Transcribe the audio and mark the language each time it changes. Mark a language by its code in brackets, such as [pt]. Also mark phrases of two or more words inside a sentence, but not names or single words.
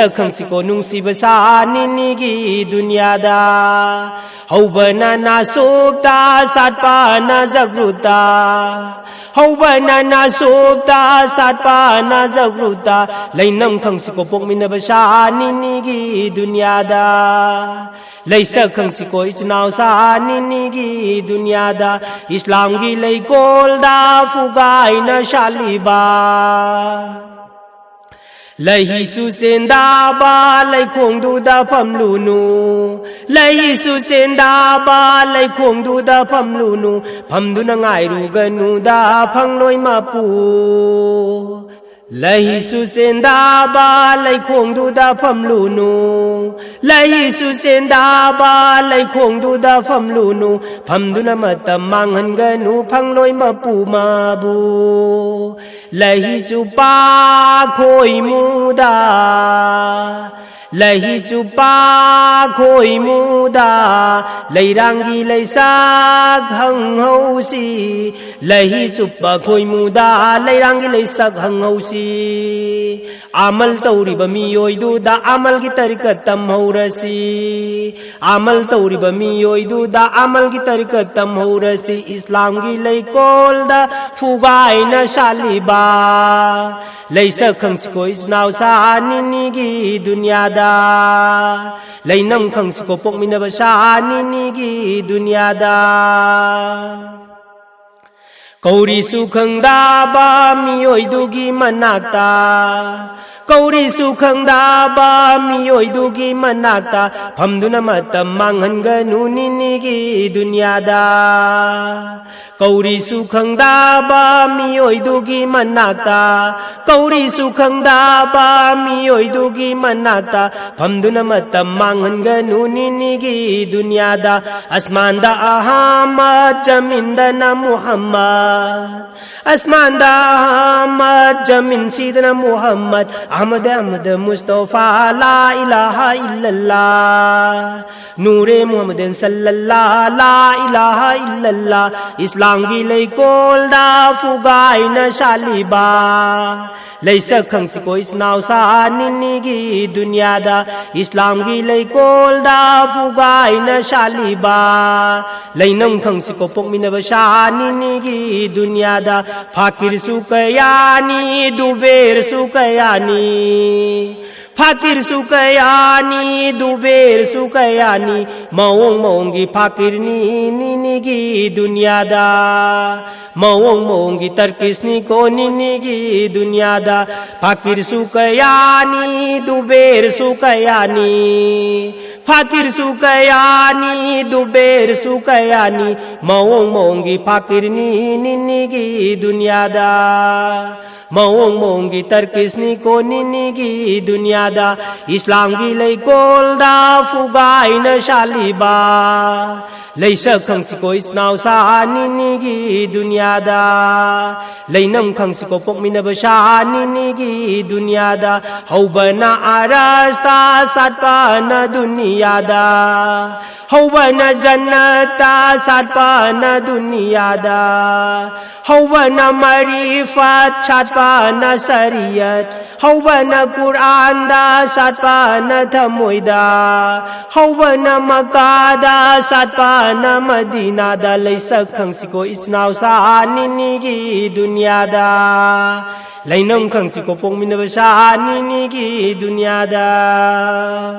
[mni] khangsiko nungsiba sa ninigi dunyada Haubana nasukta satpana zagruta Haubana nasukta satpana zagruta Lainam khangsiko pokminaba sa ninigi dunyada Laisa khangsiko ichnau sa ninigi dunyada Islamgi leikolda fugaina shaliba Laisu senda ba laikongdu da pamlunu Laisu senda ba laikongdu da pamlunu Pamduna ngairu ganu da phangloi mapu Laisu senda ba laikongdu da pamlunu Laisu senda ba laikongdu da pamlunu Pamduna matam manghanganu phangloi mapu mabu Laisu pa khoi muda Laisu pa khoi muda Leirangi leisak hang hausi lahi suppa khoi muda leirang lei sak hanghausi amal tauriba miyoi du da amal gi tarikat tam haurasi amal tauriba miyoi du da amal gi tarikat tam haurasi islam gi lei kol da fugai na shaliba leisa khangsko isnau sa ni gi dunya da leinam khangsko pokmina ba sa ni gi dunya da kauri su khangda ba miyoi du gi manakta kauri su khangda ba miyoi du gi manakta phamduna matam manghan ni gi dunya da kauri su khangda ba miyoi du gi manakta kauri su khangda ba miyoi du gi manakta phamduna matam manghan ni gi dunya da asman da ahmad jamin da na muhammad asman da ahmad jamin sidna muhammad ahmad ahmad mustafa [ar] لا إله إلا الله نور محمد صلى الله لا إله إلا الله [mni] islam gi lei kol da fugai na shaliba leisa khangsi ko isnau sa ni gi dunya da islam gi lei kol da fugai na shaliba leinam khangsi ko pokmina ba sha ni gi dunya da fakir su kayani duber su kayani fakir su kayani duber su kayani mawong gi fakir ni gi dunya da mawong gi tarkis ni ko ni gi dunya da fakir su kayani duber su kayani fakir su kayani duber su kayani mawong gi fakir ni gi dunya da mawong gi tarkis ni ko ni gi dunya da islam gi lei kol da fugai na shaliba leisa khangsi ko isnau sa ni gi dunya da leinam khangsi ko pokmina ba sha ni gi dunya da haubana arasta satpa na dunya da haubana jannata satpa na dunya da haubana marifat satpa na sariyat haubana quran da satpa na thamoida haubana makada satpa na madina da leisa khangsi ko isnau sa ni gi dunya da leinam khangsi ko pokmina ba sa ni gi dunya da